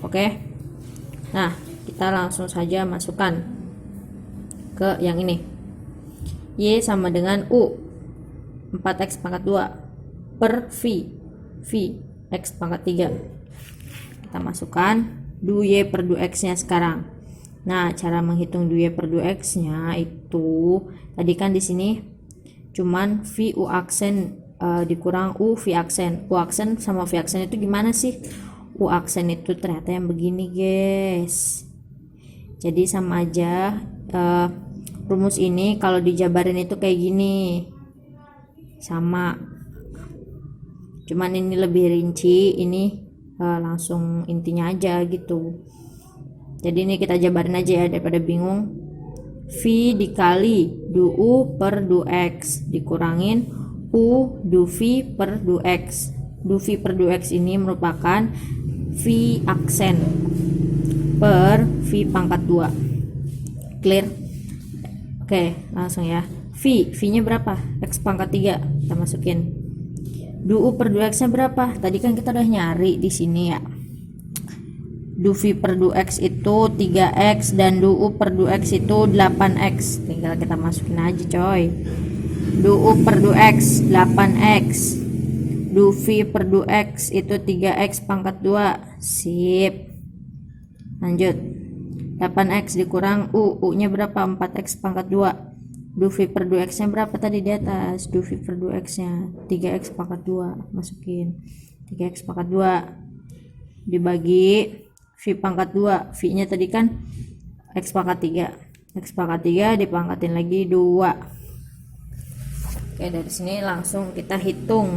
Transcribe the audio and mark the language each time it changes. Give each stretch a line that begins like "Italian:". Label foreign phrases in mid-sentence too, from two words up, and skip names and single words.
Indonesian: Oke. Nah, kita langsung saja masukkan ke yang ini. Y sama dengan U 4x pangkat 2 per V x pangkat 3. Kita masukkan du Y per du X nya sekarang. Nah, cara menghitung du Y per du X nya itu tadi kan di sini cuman V U aksen dikurang U V aksen. U aksen sama V aksen itu gimana sih? U aksen itu ternyata yang begini, guys. Jadi sama aja, rumus ini kalau dijabarin itu kayak gini, sama, cuman ini lebih rinci, ini langsung intinya aja gitu. Jadi ini kita jabarin aja ya daripada bingung. V dikali du U per du X dikurangin U du V per du X. Du V per du X ini merupakan V aksen per V pangkat 2. Clear? Oke, langsung ya. V nya berapa? X pangkat 3 kita masukin. Du U per du X nya berapa? Tadi kan kita udah nyari di sini ya. Du V per du X itu 3x dan du U per du X itu 8x. Tinggal kita masukin aja, coy. Du U per du X 8x. Du V per du X itu 3x pangkat 2. Sip. Lanjut. 8x dikurang U nya berapa? 4x pangkat 2. Du V per du X nya berapa tadi di atas? Du V per du X nya 3x pangkat 2. Masukin 3x pangkat 2 dibagi V pangkat 2. V nya tadi kan X pangkat 3. X pangkat 3 dipangkatin lagi 2. Oke, dari sini langsung kita hitung.